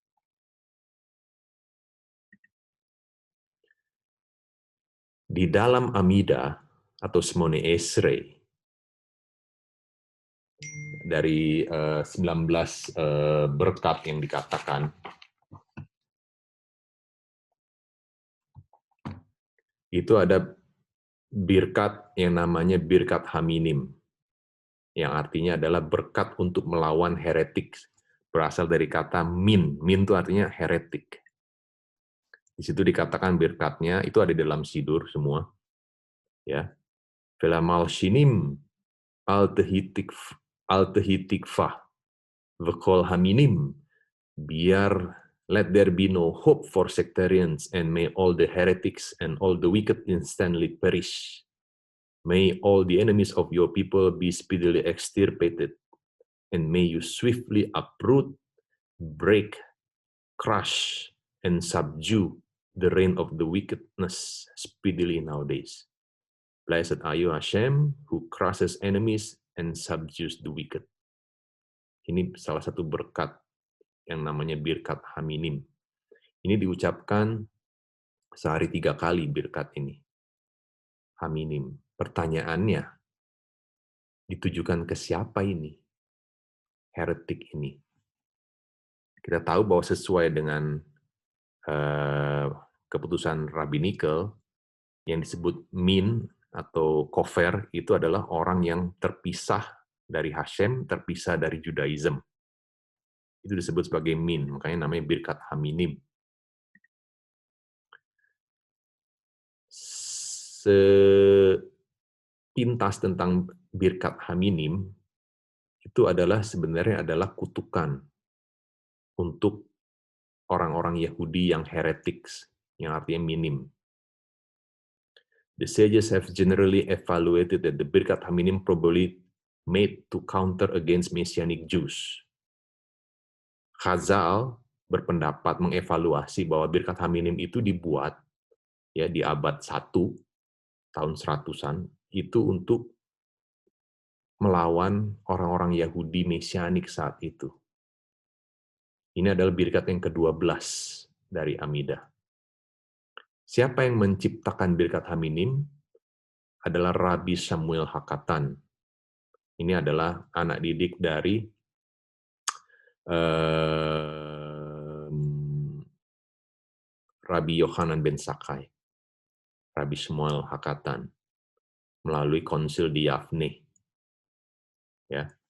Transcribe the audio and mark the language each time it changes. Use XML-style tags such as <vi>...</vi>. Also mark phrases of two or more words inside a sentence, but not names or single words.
<id>Di dalam Amida atau Shmone Esrei dari 19 berkat yang dikatakan, itu ada birkat yang namanya</id> <he>ברכת המינים,</he> <id>yang artinya adalah berkat untuk melawan heretik, berasal dari kata min. Min itu artinya heretik. Di situ dikatakan birkatnya, itu ada di dalam Sidur semua.</id> <he>Ya. ולמלשינים אל תהי תקוה וכל המינים,</he> <en>biar let there be no hope for sectarians, and may all the heretics and all the wicked instantly perish. May all the enemies of your people be speedily extirpated, and may you swiftly uproot, break, crush, and subdue the reign of the wickedness speedily nowadays. Blessed are you, Hashem, who crushes enemies and subdues the wicked.</en> <id>Ini salah satu berkat yang namanya</id> <he>ברכת המינים.</he> <id>Ini diucapkan sehari 3 kali birkat ini. Haminim. Pertanyaannya, ditujukan ke siapa ini? Heretik ini. Kita tahu bahwa sesuai dengan keputusan rabbinical, yang disebut min atau kofer itu adalah orang yang terpisah dari Hashem, terpisah dari Judaism. Itu disebut sebagai min, makanya namanya</id> <he>ברכת המינים.</he> <id>Sepintas tentang</id> <he>ברכת המינים,</he> <id>itu sebenarnya adalah kutukan untuk orang-orang Yahudi yang heretik, yang artinya minim.</id> <en>The sages have generally evaluated that the</en> <he>ברכת המינים</he> <en>probably made to counter against Messianic Jews.</en> <id>Chazal berpendapat mengevaluasi bahwa</id> <he>ברכת המינים</he> <id>itu dibuat ya di abad 1 tahun 100-an itu untuk melawan orang-orang Yahudi Mesianik saat itu. Ini adalah birkat yang ke-12 dari Amida. Siapa yang menciptakan</id> <he>ברכת המינים?</he> <id>Adalah Rabbi Samuel Hakatan. Ini adalah anak didik dari Mmm, Rabbi Yohanan ben Zakkai, Rabbi Shmuel Hakatan, melalui konsil di Yavne, ya.</id>